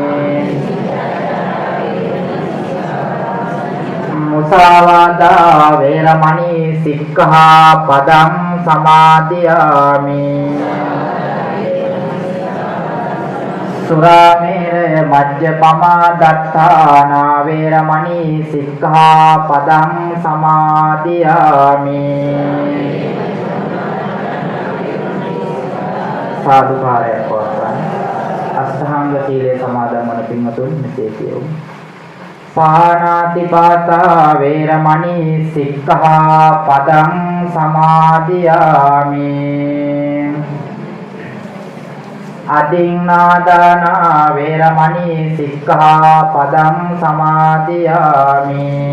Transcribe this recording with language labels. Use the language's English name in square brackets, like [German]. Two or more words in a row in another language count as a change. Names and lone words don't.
[Pali] මුසාවාදා වේරමණී සික්ඛාපදං සමාදියාමි. සුරාමේරය මජ්ජපමා දත්තානා වේරමණී සික්ඛාපදං සමාදියාමි. [Sinhala] සාදුකාරය පවත්වන්න. අෂ්ටාංග සීලයේ සමාදන් වන පින්වතුන් මෙසේ කියමු. [Pali] පාණාතිපාතා වේරමණී සික්ඛාපදං සමාදියාමි. අදින්නාදානා වේරමණී සික්ඛාපදං සමාදියාමි.